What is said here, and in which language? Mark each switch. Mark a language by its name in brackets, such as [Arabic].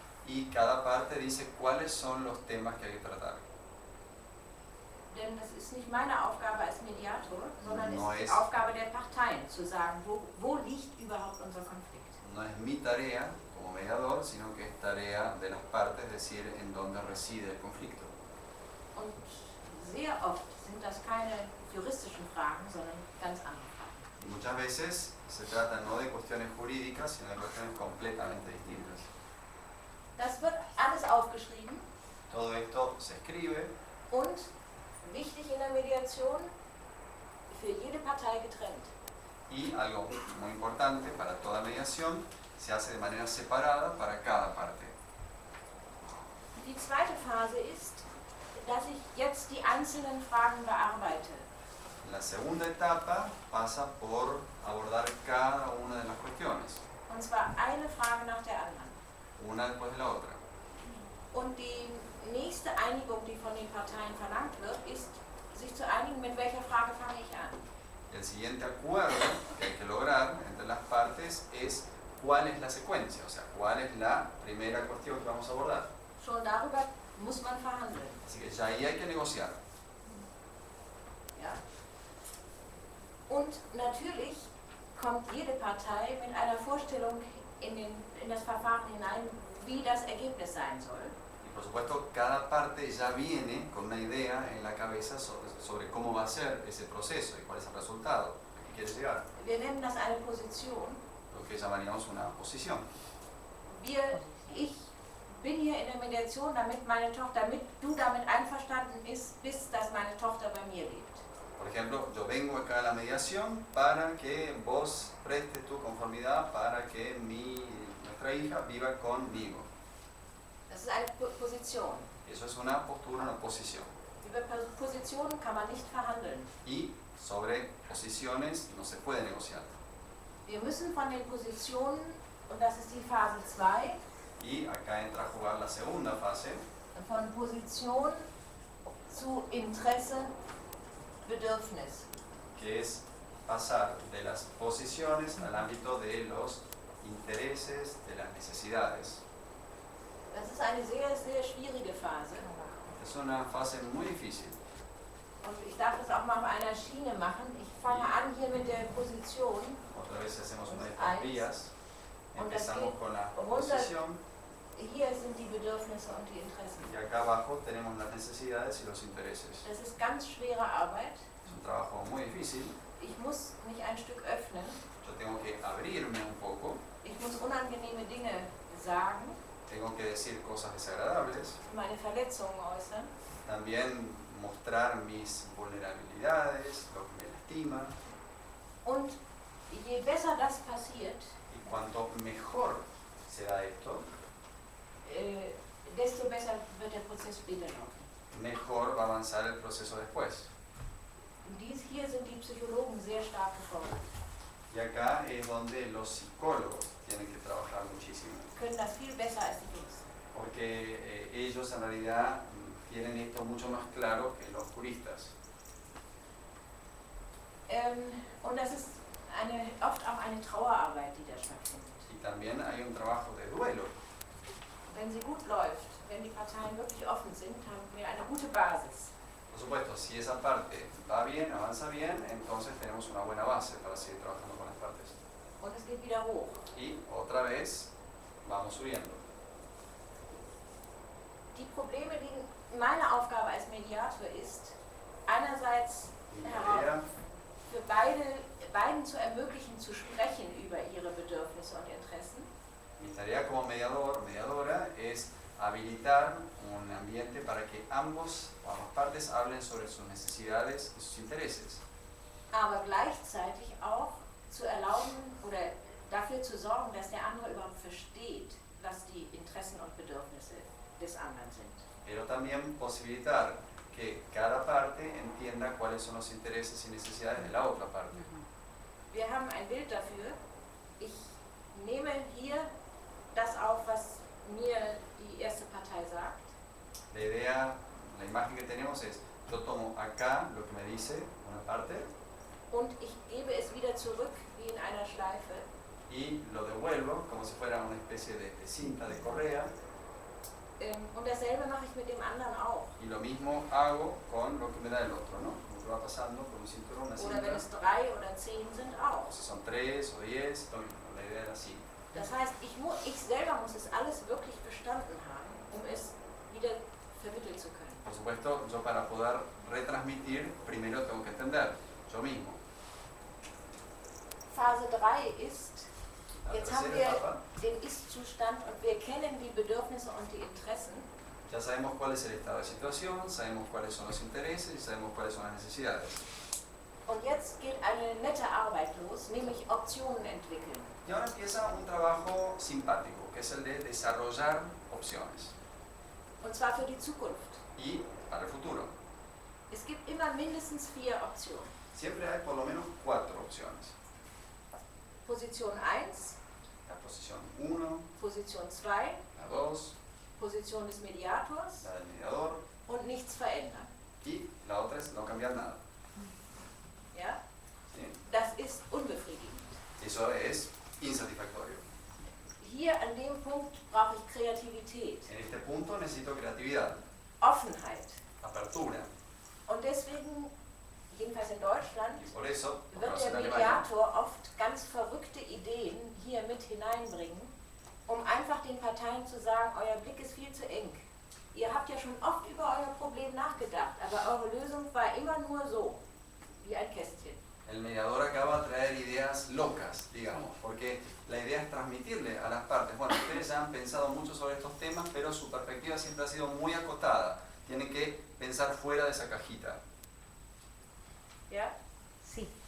[Spanish] Y cada parte dice cuáles son los temas que hay que tratar. [German] Denn das ist nicht meine Aufgabe als Mediator, sondern [Spanish] No [German] es ist es- die Aufgabe der Parteien, zu sagen, wo liegt überhaupt unser Konflikt. [Spanish] No es mi tarea como mediador, sino que es tarea de las partes decir en dónde reside el conflicto. [German] Und sehr oft sind das keine juristischen Fragen, sondern ganz andere Fragen. [Spanish] Y muchas veces se trata no de cuestiones jurídicas, sino de cuestiones completamente distintas. [German] Das wird alles aufgeschrieben [Spanish] Todo esto se escribe [German] und wichtig in der Mediation, für jede Partei getrennt. [Spanish] y algo muy importante para toda mediación, se hace de manera separada para cada parte. [German] Die zweite Phase ist, dass ich jetzt die einzelnen Fragen bearbeite. [Spanish] La segunda etapa pasa por abordar cada una de las cuestiones, [German] Und zwar eine Frage nach der anderen. [Spanish] una después de la otra. [German] Und die nächste Einigung, die von den Parteien verlangt wird, ist, sich zu einigen, mit welcher Frage fange ich an. [Spanish] El siguiente acuerdo que hay que lograr entre las partes es cuál es la secuencia, o sea, cuál es la primera cuestión que vamos a abordar. [German] Schon darüber muss man verhandeln. [Spanish] Así que ya ahí hay que negociar. [German] Ja. Und natürlich kommt jede Partei mit einer Vorstellung in das Verfahren hinein, wie das Ergebnis sein soll. [Spanish] Y por supuesto, cada parte ya viene con una idea en la cabeza sobre cómo va a ser ese proceso y cuál es el resultado al que quiere llegar. [German] Wir nennen das eine Position. [Spanish] Lo que llamaríamos una posición. [German] Ich bin hier in der Mediation, damit du damit einverstanden bist, dass meine Tochter bei mir lebt. [Spanish] Por ejemplo, yo vengo acá a la mediación para que vos prestes tu conformidad para que nuestra hija viva conmigo. [German] Das ist eine Position. [Spanish] Eso es una postura, una posición. [German] Über Positionen kann man nicht verhandeln. [Spanish] Y sobre posiciones no se puede negociar. [German] Wir müssen von den Positionen, und das ist die Phase 2, [Spanish] Y acá entra a jugar la segunda fase, [German] von Position zu Interesse, Bedürfnis. [Spanish] que es pasar de las posiciones al ámbito de los intereses, de las necesidades. [German] Das ist eine sehr, sehr schwierige Phase. [Spanish] Es una fase muy difícil. [German] Und ich darf das auch mal auf einer Schiene machen. Ich fange an hier mit der Position. [Spanish] Otra vez hacemos una de estas vías. [German] Und das [Spanish] Empezamos [German] geht [Spanish] con la [German] runter. [Spanish] posición. [German] Hier sind die Bedürfnisse und die Interessen. [Spanish] Y acá abajo tenemos las necesidades y los intereses. [German] Das ist ganz schwere Arbeit. [Spanish] Es un trabajo muy difícil. [German] Ich muss mich ein Stück öffnen. [Spanish] Yo tengo que abrirme un poco. [German] Ich muss unangenehme Dinge sagen. [Spanish] Tengo que decir cosas desagradables. [German] Meine Verletzungen äußern. [Spanish] También mostrar mis vulnerabilidades, lo que me lastima. [German] Und je besser das passiert, [Spanish] Y cuanto mejor se da esto, [German] desto besser wird der Prozess später laufen. [Spanish] mejor va a avanzar el proceso después. [German] Hier sind die Psychologen sehr stark gefordert. [Spanish] Y acá es donde los psicólogos tienen que trabajar muchísimo. [German] Können das viel besser als die Juristen. [Spanish] Porque ellos en realidad tienen esto mucho más claro que los juristas. [German] Und das ist oft auch eine Trauerarbeit, die da stattfindet. [Spanish] Y también hay un trabajo de duelo. [German] Wenn sie gut läuft, wenn die Parteien wirklich offen sind, haben wir eine gute Basis. [Spanish] Por supuesto, si esa parte va bien, avanza bien, entonces tenemos una buena base para seguir trabajando con las partes. [German] Und es geht wieder hoch. [Spanish] Y otra vez vamos subiendo. [German] Die Probleme liegen, meine Aufgabe als Mediator ist, einerseits für beiden zu ermöglichen, zu sprechen über ihre Bedürfnisse und Interessen. [Spanish] Mi tarea como mediador, mediadora, es habilitar un ambiente para que ambas partes hablen sobre sus necesidades y sus intereses. [German] Aber gleichzeitig auch zu erlauben oder dafür zu sorgen, dass der andere überhaupt versteht, was die Interessen und Bedürfnisse des anderen sind. [Spanish] Pero también posibilitar que cada parte entienda cuáles son los intereses y necesidades de la otra parte. [German] Wir haben ein Bild dafür. Ich nehme hier das auf, was mir die erste Partei sagt. [Spanish] La idea, la imagen que tenemos es, yo tomo acá lo que me dice una parte [German] Und ich gebe es wieder zurück wie in einer Schleife. [Spanish] y lo devuelvo como si fuera una especie de cinta de correa. [German] Und dasselbe mache ich mit dem anderen auch. [Spanish] Y lo mismo hago con lo que me da el otro, ¿no? Como que va pasando por un cinturón, una cinta. [German] Oder wenn es 3 oder 10 sind, auch. [Spanish] O si son 3 o 10, lo mismo, la idea era así. [German] Das heißt, ich selber muss es alles wirklich verstanden haben, um es wieder vermitteln zu können. [Spanish] Por supuesto, yo para poder retransmitir, primero tengo que entender, yo mismo. [German] Phase 3 ist, [Spanish] La [German] jetzt haben [Spanish] tercera [German] wir [Spanish] etapa, [German] den Ist-Zustand und wir kennen die Bedürfnisse und die Interessen. [Spanish] ya sabemos cuál es el estado de situación, sabemos cuáles son los intereses y sabemos cuáles son las necesidades. [German] Und jetzt geht eine nette Arbeit los, nämlich Optionen entwickeln. [Spanish] Y ahora empieza un trabajo simpático, que es el de desarrollar opciones. [German] Und zwar für die Zukunft. [Spanish] Y para el futuro. [German] Es gibt immer mindestens 4 Optionen. [Spanish] siempre hay por lo menos 4 opciones. [German] Position 1, [Spanish] La posición 1, [German] Position 2, [Spanish] la 2, [German] Position des Mediators [Spanish] la del mediador, [German] und nichts verändern. [Spanish] y la otra es no cambiar nada. [German] Ja? [Spanish] ¿Sí? [German] Das ist unbefriedigend. [Spanish] Eso es insatisfactorio. [German] Hier an dem Punkt brauche ich Kreativität, [Spanish] En este punto necesito creatividad, [German] Offenheit. [Spanish] apertura. [German] Und deswegen, jedenfalls in Deutschland, [Spanish] Y por eso, por lo [German] wird [Spanish] menos [German] der [Spanish] en Alemania, [German] Mediator oft ganz verrückte Ideen hier mit hineinbringen, um einfach den Parteien zu sagen, euer Blick ist viel zu eng. Ihr habt ja schon oft über euer Problem nachgedacht, aber eure Lösung war immer nur so, wie ein Kästchen. [Spanish] el mediador acaba de traer ideas locas, digamos, porque la idea es transmitirle a las partes, bueno, ustedes ya han pensado mucho sobre estos temas, pero su perspectiva siempre ha sido muy acotada. Tienen que pensar fuera de esa cajita. [German] Ja? [Spanish] Sí.